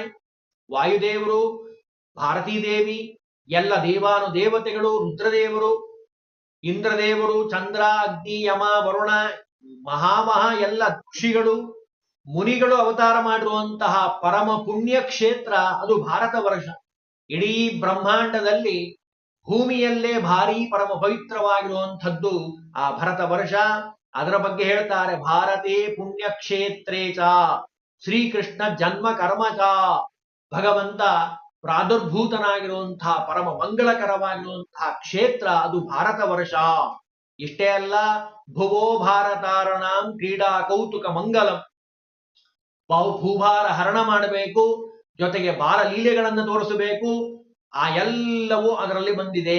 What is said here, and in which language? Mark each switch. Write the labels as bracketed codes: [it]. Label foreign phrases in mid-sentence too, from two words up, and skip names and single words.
[kn] ವಾಯುದೇವರು, ಭಾರತೀ ದೇವಿ, ಎಲ್ಲ ದೇವಾನುದೇವತೆಗಳು, ರುದ್ರದೇವರು, ಇಂದ್ರದೇವರು, ಚಂದ್ರ, ಅಗ್ನಿ, ಯಮ, ವರುಣ, ಎಲ್ಲ ಋಷಿಗಳು, ಮುನಿಗಳು ಅವತಾರ ಮಾಡಿರುವಂತಹ ಪರಮ ಪುಣ್ಯ ಕ್ಷೇತ್ರ ಅದು ಭಾರತ ವರ್ಷ. ಇಡೀ ಬ್ರಹ್ಮಾಂಡದಲ್ಲಿ ಭೂಮಿಯಲ್ಲೇ ಭಾರಿ ಪರಮ ಪವಿತ್ರವಾಗಿರುವಂಥದ್ದು ಆ ಭರತ ವರ್ಷ. ಅದರ ಬಗ್ಗೆ ಹೇಳ್ತಾರೆ, [sa] ಭಾರತೇ ಪುಣ್ಯಕ್ಷೇತ್ರೇ ಚ ಶ್ರೀಕೃಷ್ಣ ಜನ್ಮ ಕರ್ಮ ಚ. [kn] ಭಗವಂತ ಪ್ರಾದುರ್ಭೂತನಾಗಿರುವಂತಹ ಪರಮ ಮಂಗಳಕರವಾಗಿರುವಂತಹ ಕ್ಷೇತ್ರ ಅದು ಭಾರತ ವರ್ಷ. ಇಷ್ಟೇ ಅಲ್ಲ, [sa] ಭುವೋ ಭಾರತಾರಣಾಂ ಕ್ರೀಡಾ ಕೌತುಕ ಮಂಗಲಂ. [kn] ಭೂಭಾರ ಹರಣ ಮಾಡಬೇಕು, ಜೊತೆಗೆ ಬಾಲಲೀಲೆಗಳನ್ನು ತೋರಿಸಬೇಕು, ಆ ಎಲ್ಲವೂ ಅದರಲ್ಲಿ ಬಂದಿದೆ.